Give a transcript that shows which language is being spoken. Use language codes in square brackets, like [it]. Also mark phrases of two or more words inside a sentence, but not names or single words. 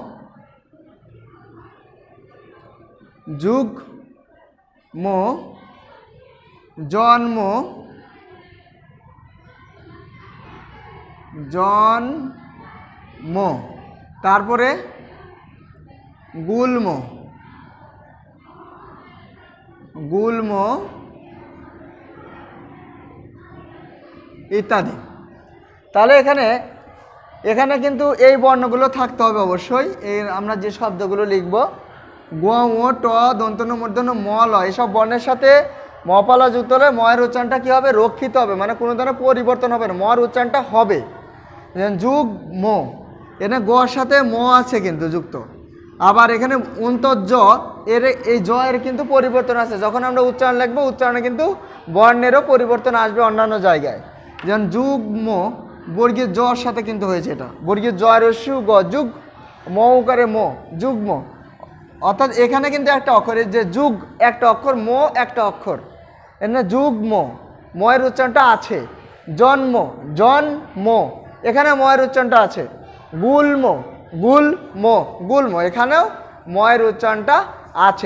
[bn] যুগ্ম, জন্ম, জন্ম, তারপরে গুল্ম, গুল্ম ইত্যাদি। তাহলে এখানে কিন্তু এই বর্ণগুলো থাকতে হবে অবশ্যই। এই আমরা যে শব্দগুলো লিখব গ, ঙ, ট, দন্ত ন, মূর্ধন্য, ম, ল, এসব বর্ণের সাথে ম ফলা যুক্ত হলে ম এর উচ্চারণটা কি হবে? রক্ষিত হবে, মানে কোনো ধরনের পরিবর্তন হবে না, ম এর উচ্চারণটা হবে। যুগ্ম, এখানে গর সাথে ম আছে কিন্তু যুক্ত, আবার এখানে অন্তর্জ এর, এই জ এর কিন্তু পরিবর্তন আছে। যখন আমরা উচ্চারণ লিখবো উচ্চারণে কিন্তু বর্ণেরও পরিবর্তন আসবে অন্যান্য জায়গায়। যেমন যুগ্ম বর্গীয় জর সাথে কিন্তু হয়েছে, এটা বর্গীয় জ এর সু গ, যুগ ম উকারে ম, যুগ্ম। অর্থাৎ এখানে কিন্তু একটা অক্ষর, এই যে যুগ একটা অক্ষর, ম একটা অক্ষর, এখানে যুগ্ম, ম এর উচ্চারণটা আছে। জন্ম, জন্ম, এখানে ম এর উচ্চারণটা আছে। গুল্ম, গুল্ম, গুল্ম, এখানেও ম এর উচ্চারণটা আছে।